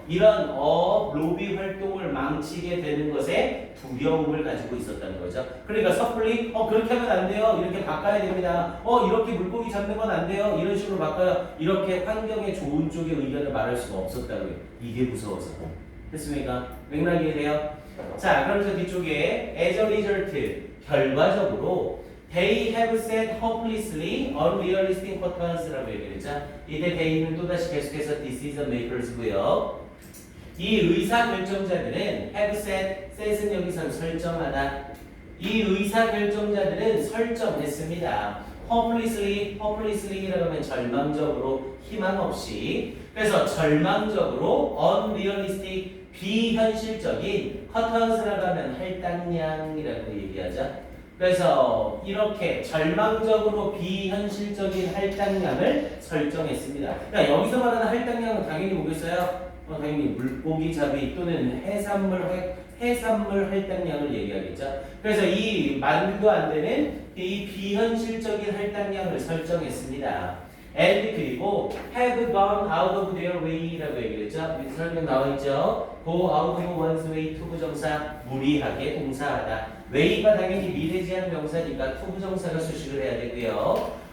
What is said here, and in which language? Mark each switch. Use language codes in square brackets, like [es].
[ko] 이런 로비 활동을 망치게 되는 것에 두려움을 가지고 있었다는 거죠. 그러니까 섣불리 그렇게 하면 안 돼요. 이렇게 바꿔야 됩니다. 이렇게 물고기 잡는 건 안 돼요. 이런 식으로 바꿔요. 이렇게 환경에 좋은 쪽의 의견을 말할 수가 없었다고요. 이게 무서워서. 됐습니까? 맥락이 이해돼요? 자, 그러면서 뒤쪽에 [en] as a result, [ko] 결과적으로 [en] they have set hopelessly unrealistic patterns [ko] 라고 얘기했죠. 이때 they는 또다시 계속해서 [en] decision makers [ko] 고요. 이 의사결정자들은 [en] have set [ko] 은 여기서 설정하다. 이 의사결정자들은 설정했습니다. hopelessly라고 하면 절망적으로, 희망 없이. 그래서 절망적으로 unrealistic, 비현실적인 patterns라고 하면 할당량이라고 얘기하죠. 그래서 이렇게 절망적으로 비현실적인 할당량을 설정했습니다. 그러니까 여기서 말하는 할당량은 당연히 뭐겠어요? 당연히 물고기 잡이 또는 해산물 할당량을 얘기하겠죠. 그래서 이 말도 안 되는 이 비현실적인 할당량을 설정했습니다. [en] and [ko] 그리고 [en] have gone out of their way [ko] 라고 얘기했죠. 밑에 설명 나와 있죠. [en] go out of one's way 투부정사, [ko] 무리하게 봉사하다. way가 당연히 미래지향 명사니까 투부정사가 수식을 해야 되고요.